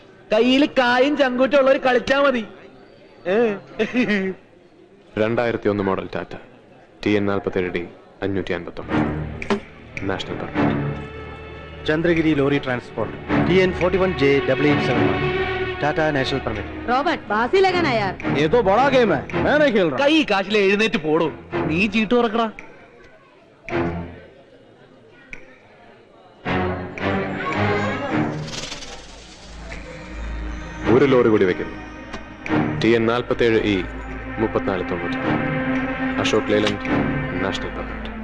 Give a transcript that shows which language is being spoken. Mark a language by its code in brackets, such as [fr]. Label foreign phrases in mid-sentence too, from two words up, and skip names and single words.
[ml] കയ്യിൽ കായും ചങ്കൂറ്റും ഉള്ളവർ കളിച്ചാ മതി. 2001 മോഡൽ ടാറ്റ TN 47D 559 [en] national permit. [ml] ചന്ദ്രഗിരി ലോറി ട്രാൻസ്പോർട്ട് TN 41J 8871 टाटा [en] national permit. [hi] रॉबर्ट बाजी लगाना यार. ये तो बड़ा गेम है, मैं नहीं खेल रहा. [ml] കൈ കാശിലെ എഴുന്നേറ്റ് പോടോ. നീ ചീട്ട് തുറക്കടാ. ഒരു ലോറി കൂടി വെക്കുന്നു. TN 47E 3490 അശോക് ലേലൻഡ് [en] national permit.